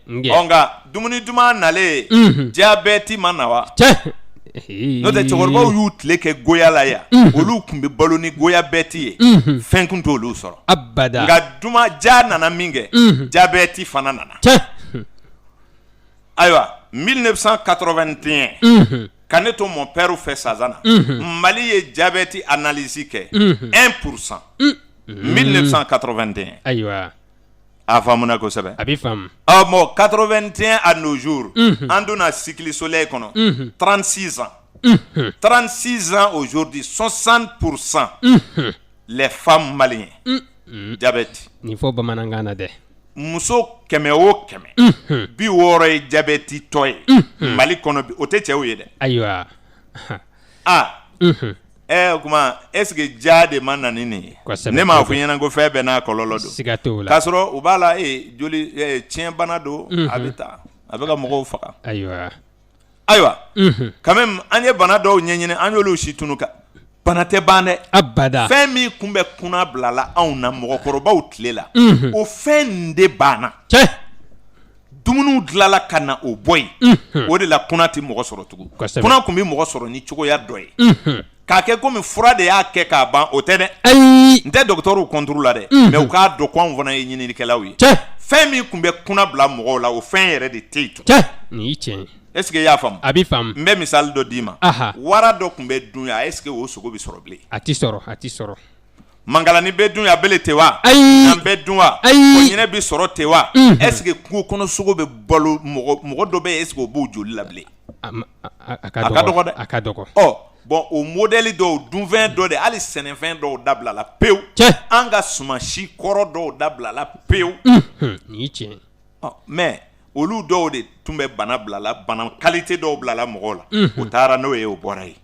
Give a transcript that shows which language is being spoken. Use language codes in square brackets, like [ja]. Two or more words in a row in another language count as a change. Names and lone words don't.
[bm] nka dumuni duman nalen jabɛti ma na wa n'o tɛ cɛkɔrɔbaw y'u tile kɛ goya la yan olu kun bɛ balo ni goyabɛti ye fɛn kun t'olu sɔrɔ abada nka ja nana min kɛ jabɛti fana nana ayiwa 1981 ka ne to [fr] mon père [bm] fɛ Sazana Mali ye jabɛti analyse kɛ 1% 1981 ayiwa a faamuna kosɛbɛ a bɛ faamu [fr] bon 81 à nos jours [bm] an donna [fr] cycle solaire kɔnɔ 36 ans 36 ans aujourd'hui 60% les femmes maliennes diabète [bm] ni fɔ bamanankan na dɛ muso 100 o 100 60 ye diabète tɔ ye Mali kɔnɔ o tɛ cɛw ye dɛ ayiwa o kuma [fr] est-ce que [bm] ja de ma na ni nin ye ne m'a fɔ ɲɛna ko fɛn bɛɛ n'a kɔlɔlɔ don siga t'o la k'a sɔrɔ u b'a la joli tiɲɛ bana don a bɛ taa a bɛ ka mɔgɔw faga ayiwa [fr] quand même [bm] an ye bana dɔw ɲɛɲini an y'olu si tunu ka bana tɛ ban dɛ abada fɛn min kun bɛ kunna bilala anw na mɔgɔkɔrɔbaw tile la o fɛn de banna dumuniw dilala ka na o bɔ yen o de la kunna tɛ mɔgɔ sɔrɔ tugun kunna kun bɛ mɔgɔ sɔrɔ ni cogoya dɔ ye k'a kɛ komi fura de y'a kɛ k'a ban o tɛ dɛ n tɛ dɔgɔtɔrɔw contre la dɛ mais u k'a dɔn ko anw fana ye ɲininikɛlaw ye fɛn min kun bɛ kunna bila mɔgɔw la o fɛn yɛrɛ de tɛ yen tun ni tiɲɛ [fr] est-ce que [bm] i y'a faamu a bɛ faamu n bɛ misali dɔ d'i ma wara dɔ kun bɛ dun yan [fr] est-ce que [bm] o sogo bɛ sɔrɔ bilen a tɛ sɔrɔ mangalani bɛ dun yan bele tɛ wa nan bɛ dun wa o ɲinɛ bɛ sɔrɔ tɛ wa [fr] est-ce que [bm] kungo kɔnɔ sogo bɛ balo mɔgɔ dɔ bɛ yen [fr] est-ce que [bm] o b'o joli la bilen a ka dɔgɔ dɛ a ka dɔgɔ bon o modèle dɔw dunfɛn dɔ de hali sɛnɛfɛn dɔw dabilala pewu an ka sumansi kɔrɔ dɔw dabilala pewu ni tiɲɛ mais olu dɔw de tun bɛ bana bilala bana qualité dɔw bilala mɔgɔw la o taara n'o ye o bɔra yen